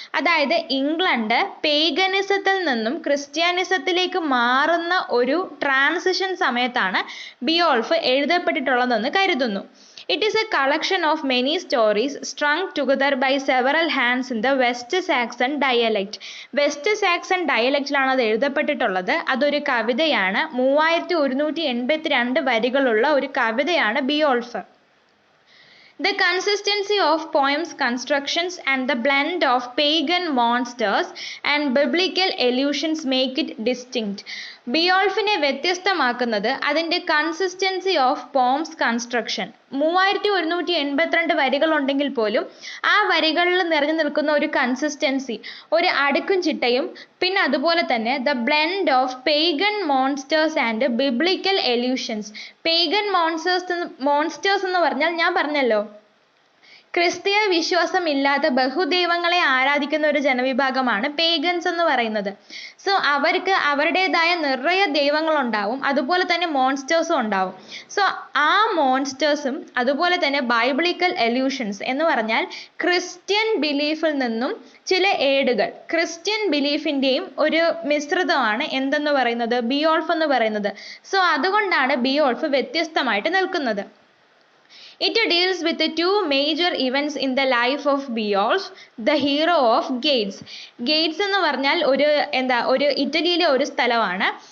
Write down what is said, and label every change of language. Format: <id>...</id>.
<ml>അതായത് ഇംഗ്ലണ്ട് പേഗനിസത്തിൽ നിന്നും ക്രിസ്ത്യാനിസത്തിലേക്ക് മാറുന്ന ഒരു ട്രാൻസിഷൻ സമയത്താണ് ബിയോൾഫ് എഴുതപ്പെട്ടിട്ടുള്ളതെന്ന് കരുതുന്നു.</ml> <en>It is a collection of many stories strung together by several hands in the West Saxon dialect.</en> <ml>West Saxon ഡയലക്റ്റിലാണ് അത് എഴുതപ്പെട്ടിട്ടുള്ളത്. അതൊരു കവിതയാണ്. 3182 വരികളുള്ള ഒരു കവിതയാണ് ബിയോൾഫ്.</ml> <en>The consistency of poems constructions and the blend of pagan monsters and biblical allusions make it distinct.</en> <ml>ബിയോൾഫിനെ വ്യത്യസ്തമാക്കുന്നത് അതിൻ്റെ</ml> <en>Consistency of poem's construction.</en> <ml>3182 വരികളുണ്ടെങ്കിൽ പോലും ആ വരികളിൽ നിറഞ്ഞു നിൽക്കുന്ന ഒരു കൺസിസ്റ്റൻസി, ഒരു അടുക്കും ചിട്ടയും, പിന്നെ അതുപോലെ തന്നെ</ml> <en>The blend of pagan monsters and biblical allusions.</en> <ml>പെയ്ഗൻ monsters എന്ന് പറഞ്ഞാൽ ഞാൻ പറഞ്ഞല്ലോ ക്രിസ്തീയ വിശ്വാസമില്ലാത്ത ബഹുദൈവങ്ങളെ ആരാധിക്കുന്ന ഒരു ജനവിഭാഗമാണ് പേഗൻസ് എന്ന് പറയുന്നത്. സോ അവർക്ക് അവരുടേതായ നിറയെ ദൈവങ്ങളുണ്ടാവും, അതുപോലെ തന്നെ മോൺസ്റ്റേഴ്സും ഉണ്ടാവും. സോ ആ മോൺസ്റ്റേഴ്സും അതുപോലെ തന്നെ ബൈബിളിക്കൽ എല്യൂഷൻസ് എന്ന് പറഞ്ഞാൽ ക്രിസ്ത്യൻ ബിലീഫിൽ നിന്നും ചില ഏടുകൾ, ക്രിസ്ത്യൻ ബിലീഫിന്റെയും ഒരു മിശ്രിതമാണ് എന്തെന്ന് പറയുന്നത്, ബിയോൾഫ് എന്ന് പറയുന്നത്. സോ അതുകൊണ്ടാണ് ബിയോൾഫ് വ്യത്യസ്തമായിട്ട് നിൽക്കുന്നത്.</ml> <en>It deals with the two major events in the life of Beowulf, the hero of Gades.</en> <ml>Gades എന്ന് പറഞ്ഞാൽ ഒരു ഇറ്റലിയിലെ ഒരു സ്ഥലമാണ്.</ml>